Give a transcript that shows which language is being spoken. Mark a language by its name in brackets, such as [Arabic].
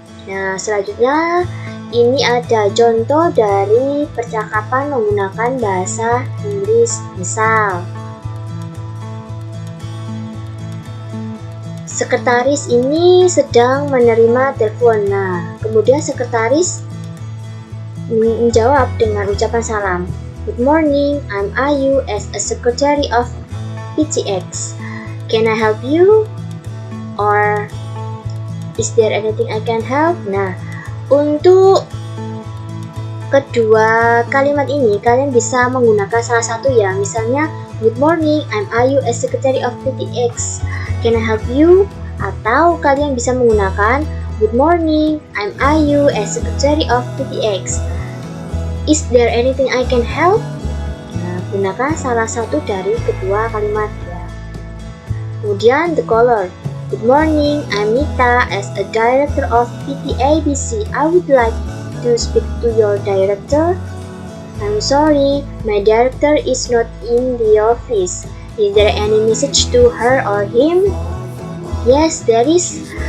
[Indonesian] Nah, selanjutnya ini ada contoh dari percakapan menggunakan bahasa Inggris. Misal, sekretaris ini sedang menerima telepon. Nah, kemudian sekretaris menjawab dengan ucapan salam. [English] Good morning, I'm Ayu as a secretary of PTX. Can I help you? Or is there anything I can help? [Indonesian] Nah, untuk kedua kalimat ini kalian bisa menggunakan salah satu ya. Misalnya, [English] good morning, I'm Ayu as secretary of PTX. Can I help you? [Indonesian] Atau kalian bisa menggunakan [English] good morning, I'm Ayu as secretary of PTX. Is there anything I can help? [Indonesian] Nah, gunakan salah satu dari kedua kalimat ya. Kemudian [English] the caller. Good morning, I'm Nita as a director of PTABC. I would like to speak to your director. I'm sorry, my director is not in the office. Is there any message to her or him? Yes, there is.